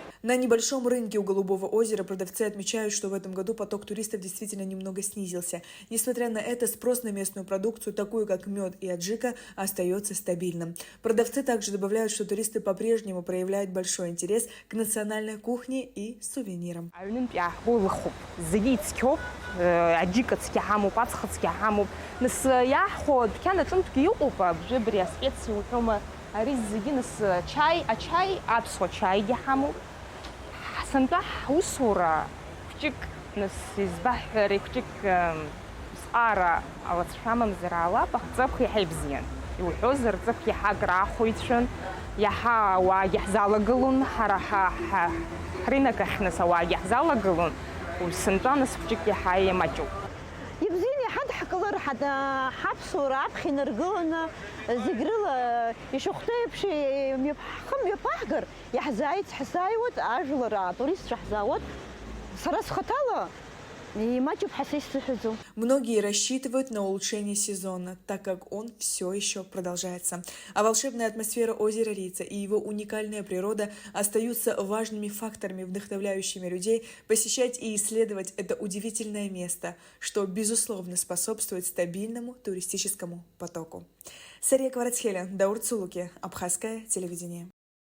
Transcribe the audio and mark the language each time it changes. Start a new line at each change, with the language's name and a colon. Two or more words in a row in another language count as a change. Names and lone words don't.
Russian: На небольшом рынке у Голубого озера продавцы отмечают, что в этом году поток туристов действительно немного снизился. Несмотря на это, спрос на местную продукцию, такую как мед и аджика, остается стабильным. Продавцы также добавляют, что туристы по-прежнему проявляют большой интерес к национальной кухне и сувенирам. نس ياخد كانت لم تقيقوا بجبر سبيتسي وحومة رز جنس شاي أشاي أبسو شاي جحمو سنتح وصورة كتك نس يزبح ريكتك سارة أو تشامم زرعة بخزبخي حبزين يوحوزر تزبخي حق راخويتشن
Abkhazian: иаҳа ауаа иаҳзалагылон, ҳара ҳринак ахьныс ауаа иаҳзалагылон, сынтәа насыԥҿык иаҳа еимаҷуп. Ибзиан иҳадҳкылар ҳаԥсуара аԥхьа инаргыланы зегь рыла ишахәҭоу еиԥш мҩаԥаҳгар, иаҳзааицҳасааиуеит ажәлар, атуристцәа ҳзаауеит. Сара схаҭала имаҷуп ҳәа исзыҳәаӡом.
Russian: Многие рассчитывают на улучшение сезона, так как он все еще продолжается. А волшебная атмосфера озера Рица и его уникальная природа остаются важными факторами, вдохновляющими людей посещать и исследовать это удивительное место, что, безусловно, способствует стабильному туристическому потоку. Сария Кварацхеля, Даур Цулуки, Абхазское телевидение.